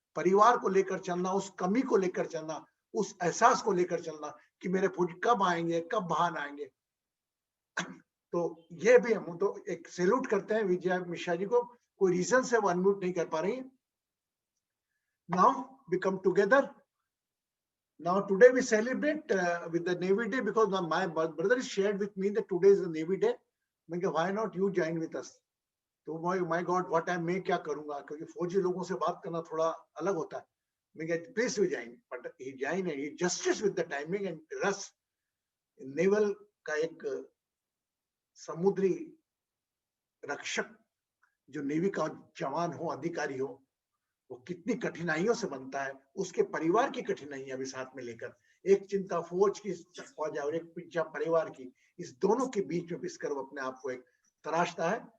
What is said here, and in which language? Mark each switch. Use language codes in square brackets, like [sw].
[hi] परिवार को लेकर चलना, उस कमी को लेकर चलना, उस एहसास को लेकर चलना कि मेरे फौजी कब आएंगे, कब बाहर आएंगे। तो ये भी हम तो एक सैल्यूट करते हैं विजय मिश्रा जी को। कोई रीजन से वो अनम्यूट नहीं कर पा रही है। [en] Now we come together. Now today we celebrate with the Navy Day because my brother is shared with me that today is the Navy Day. [hi] मैं कहा [en] why not you join with us? [hi] तो [en] my God what I [hi] मैं क्या करूँगा, क्योंकि फौजी लोगों से बात करना थोड़ा अलग होता है। मैं कहा [en] please you join, but he joined and he justice with the timing and Russ [hi] naval का एक समुद्री रक्षक जो नेवी का जवान हो, अधिकारी हो, वो कितनी कठिनाइयों से बनता है, उसके परिवार की कठिनाइयां भी साथ में लेकर, एक चिंता फौज की फौज और एक चिंता परिवार की, इस दोनों के बीच में पिसकर वो अपने आप को एक तराशता है।